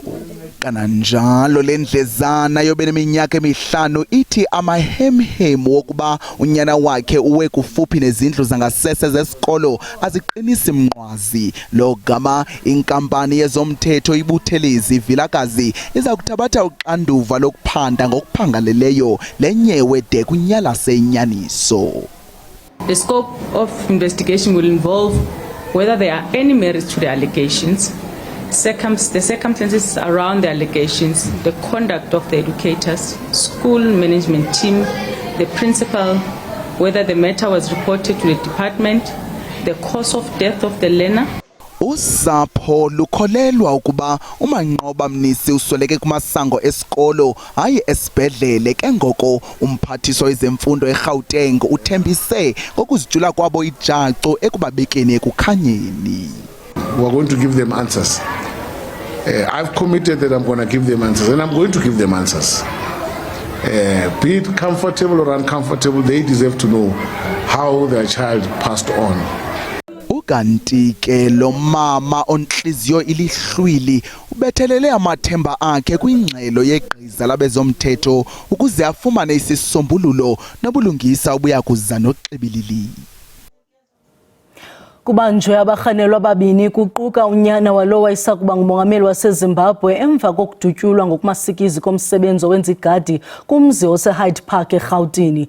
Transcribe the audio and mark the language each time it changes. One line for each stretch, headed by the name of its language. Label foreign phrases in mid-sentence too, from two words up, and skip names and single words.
Xhosa: Kananjalo lendlezana yobeneminyaka emihlanu ithi amahemhem wokuba unyana wakhe uwe kufuphi nezindlu zangasese zesikolo aziqinisi mnqwazi. Lo gama inkampani yezomthetho ibuthelezi Vilakazi iza kuthabatha uxanduva lokuphanda ngokuphangaleleyo lenyewe de kunyala senyaniso.
English: The scope of investigation will involve whether there are any merits to the allegations, the circumstances around the allegations, the conduct of the educators, school management team, the principal, whether the matter was reported to the department, the cause of death of the learner.
Xhosa: Usapho lukholelwa ukuba uManqoba Mnisi usweleke kumasango esikolo hayi esibhedlele ke ngoko umphathiso wezemfundo eGauteng uthembise ngokuzijula kwabo ijacu ekubabekeni ekukhanyeni.
English: We are going to give them answers. I've committed that I'm going to give them answers, and I'm going to give them answers. Be it comfortable or uncomfortable, they deserve to know how their child passed on.
Xhosa: Ukanti ke lo mama onhliziyo ilihlwili ubethelele amathemba akhe kwingxelo yegqiza labezomthetho ukuze afumane isisombululo nobulungisa obuya kuza noxibilili. Kubanjwe abarhanelwa ababini kuquka unyana walo wayesakuba ngumongameli waseZimbabwe emva kokudutyulwa ngokumasikizi komsebenzi owenza igadi kumzi oseHyde Park eRhawutini.